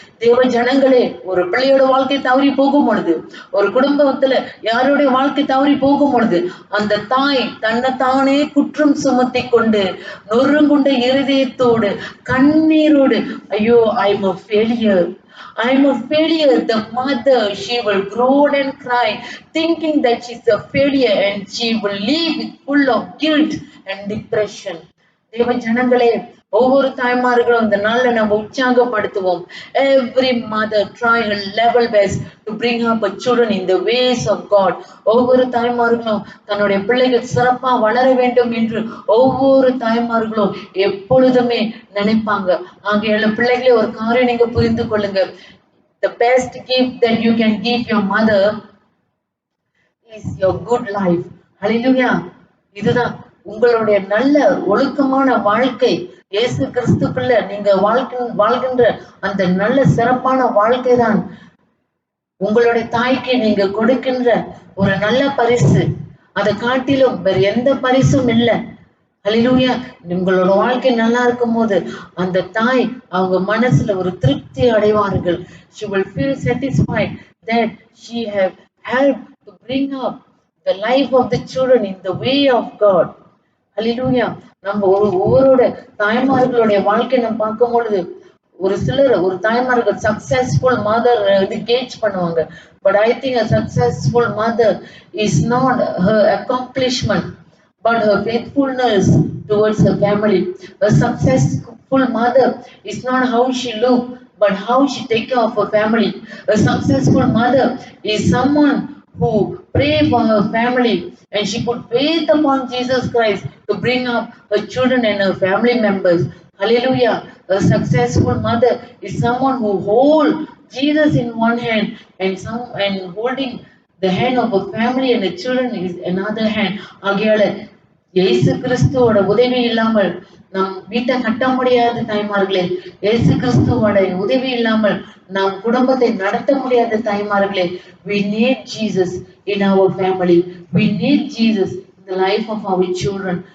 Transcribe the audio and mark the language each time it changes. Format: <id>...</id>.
<ta>தேவ ஜனங்களே, ஒரு பிள்ளையோட வாழ்க்கை தவறி போகும் பொழுது, ஒரு குடும்பத்துல யாருடைய வாழ்க்கை தவறி போகும் பொழுது, அந்த தாய் தன்னைத்தானே குற்றம் சுமத்தி கொண்டு நொறுங்குண்ட இருதயத்தோடு கண்ணீரோடு, ஐயோ,</ta> <en>I am a failure,</en> <ta>I am a failure.</ta> <en>The mother, she will groan and cry, thinking that she's a failure, and she will leave full of guilt and depression.</en> <ta>தேவ ஜனங்களே, ஒவ்வொரு தாய்மார்களும் இந்த நாள்ல நம்ம உற்சாகப்படுத்துவோம்.</ta> <en>Every mother try her level best to bring up her children in the ways of God.</en> <ta>ஒவ்வொரு தாய்மார்களும் தன்னுடைய பிள்ளைகள் சிறப்பா வளர வேண்டும் என்று ஒவ்வொரு தாய்மார்களும் எப்பொழுதுமே நினைப்பாங்க. ஆகையால பிள்ளைகளே, ஒரு காரியம் நீங்க புரிந்து கொள்ளுங்க.</ta> <en>The best gift that you can give your mother is your good life. Hallelujah.</en> <ta>இதுதான் உங்களுடைய நல்ல ஒழுக்கமான வாழ்க்கை. இயேசு கிறிஸ்துக்குள்ள நீங்க வாழ்கின்ற அந்த நல்ல சிறப்பான வாழ்க்கை தான் உங்களுடைய தாய்க்கு நீங்க கொடுக்கின்ற ஒரு நல்ல பரிசு. அதை காட்டிலும் வேற எந்த பரிசும் இல்லை. ஹல்லேலூயா. உங்களோட வாழ்க்கை நல்லா இருக்கும் போது அந்த தாய் அவங்க மனசுல ஒரு திருப்தி அடைவார்கள்.</ta> <en>She will feel satisfied that she have helped to bring up the life of the children in the way of God.</en> <ta>ஹல்லேலூயா. நம்ம ஒவ்வொருடைய தாய்மார்களுடைய வாழ்க்கை நம்ம பார்க்கும் பொழுது ஒரு சிலர் ஒரு தாய்மார்கள்</ta> <en>successful mother</en> <ta>கேட்ச் பண்ணுவாங்க.</ta> <en>But I think a successful mother is not her accomplishment but her faithfulness towards her family. A successful mother is not how she look but how she take care of her family. A successful mother is someone who pray for her family and she put faith upon Jesus Christ to bring up her children and her family members. Hallelujah. A successful mother is someone who hold Jesus in one hand and holding the hand of a family and the children is another hand.</en> <ta>ஆகையால இயேசு கிறிஸ்துவோட உதவி இல்லாமல் நாம் வீட்டை கட்ட முடியாத தாய்மார்களே, இயேசு கிறிஸ்துவோட உதவி இல்லாமல் நாம் குடும்பத்தை நடத்த முடியாத தாய்மார்களே,</ta> <en>we need Jesus in our family, we need Jesus in the life of our children.</en>